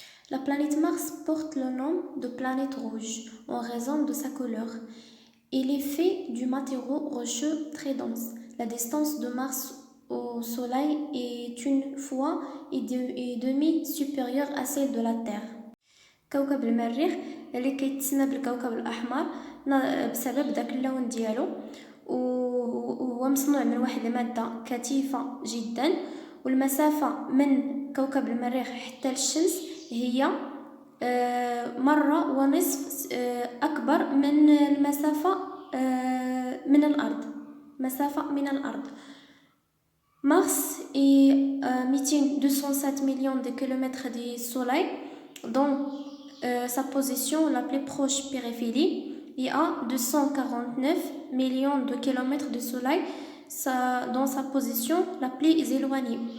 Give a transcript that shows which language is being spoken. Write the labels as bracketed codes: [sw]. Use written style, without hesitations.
[fr] La planète Mars porte le nom de planète rouge en raison de sa couleur. Il est fait du matériau rocheux très dense. La distance de Mars au Soleil est une fois et demi supérieure à celle de la Terre. [ar] كوكب المريخ اللي كيتسمى بالكوكب الأحمر بسبب داك اللون ديالو، وهو مصنوع من واحد المادة كثيفة جدا، والمسافة من كوكب المريخ حتى للشمس هي مرة ونصف أكبر من المسافة من الأرض. من الأرض. [fr] Mars est 207 millions de kilomètres du Soleil, dont sa position la plus proche périphérie est à 249 millions de kilomètres du Soleil, dans sa position la plus éloignée.